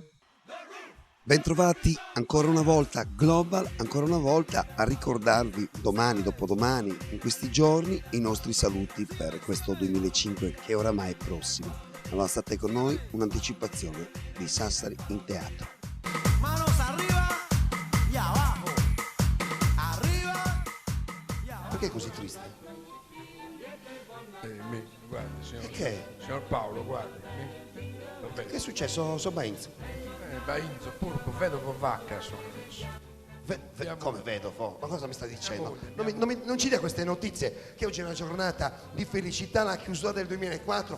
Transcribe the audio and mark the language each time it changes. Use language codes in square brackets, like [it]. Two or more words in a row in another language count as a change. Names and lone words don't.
[it] Bentrovati ancora una volta Global, ancora una volta a ricordarvi domani, dopodomani, in questi giorni i nostri saluti per questo 2005 che oramai è prossimo. Allora state con noi, un'anticipazione di Sassari in teatro. [es] Manos arriba y abajo. Arriba y abajo. [it] Perché è così triste? Guarda, signor, Che? signor Paolo, guarda. Vabbè. Che è successo? So Bainz. Bainzo, purco, vedovo vacca sono adesso. Come vedo? Ma cosa mi sta dicendo? Andiamo. Non ci dia queste notizie che oggi è una giornata di felicità, la chiusura del 2004.